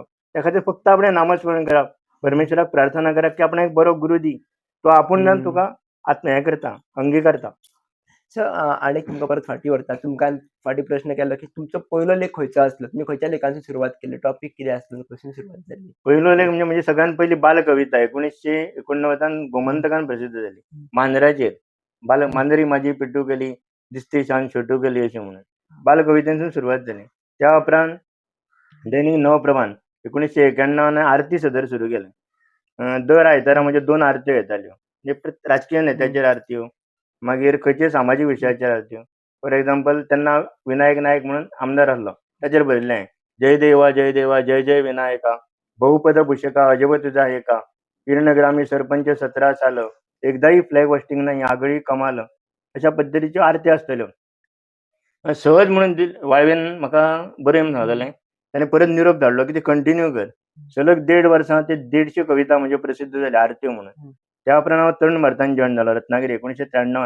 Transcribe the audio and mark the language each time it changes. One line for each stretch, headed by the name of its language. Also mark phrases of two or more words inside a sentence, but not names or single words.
Konkani: त्या खातीर फक्त आपणें नामस्मरण करप, परमेश्वराक प्रार्थना करप की आपणाक एक बरो गुरू दी. तो आपूण जावन तुका हें करता, अंगीकारता. सो आनीक तुमकां परत फाटीं व्हरता. तुमकां फाटीं प्रश्न केलो की तुमचो पयलो लेख खंयचो आसलो? तुमी खंयच्या लेखांची सुरवात केली? टॉपीक कितें आसलो? कशी सुरवात जाली?
Marathi: पहिलो लेख म्हणजे सगळ्यात पहिली बालकविता 1989 गोमंतकान प्रसिद्ध झाली. मांजराचेर मांजरी माझी पिट्टू केली, दिसती शान छोटू केली अशी म्हणून बालकवितेतून सुरुवात झाली.
Konkani: त्या उपरांत दैनिक नवप्रभान 1991 आरती सदर सुरू केलें. दर आयतारा म्हणजे 2 आरत्यो येताल्यो. म्हणजे राजकीय नेत्याचेर आरत्यो, मागीर खंयचे सामाजीक विशयाचेर आरत्यो.
English: for example
Konkani: तेन्ना विनायक नायक म्हणून आमदार आसलो, ताचेर बरयल्लें
Marathi: जय देवा जय देवा जय जय विनायका, बहुपद भूषका अजब तुझा एका, किरणग्रामी सरपंच 17 साल, एकदाही
English: flag hoisting
Marathi: नाही आगळी कमाल,
Konkani: अशा पद्दतीच्यो आरती आसतल्यो. सहज म्हणून वाळवेन म्हाका बरय सांगलेलें. ताणें परत निरोप धाडलो की ते कंटिन्यू कर. सलग 1.5 वर्सां ते 150 कविता म्हणजे प्रसिद्ध जाल्या आरत्यो म्हणून. त्या उपरांत हांव तरुण भारतान जॉयन जालो रत्नागिरी 1993.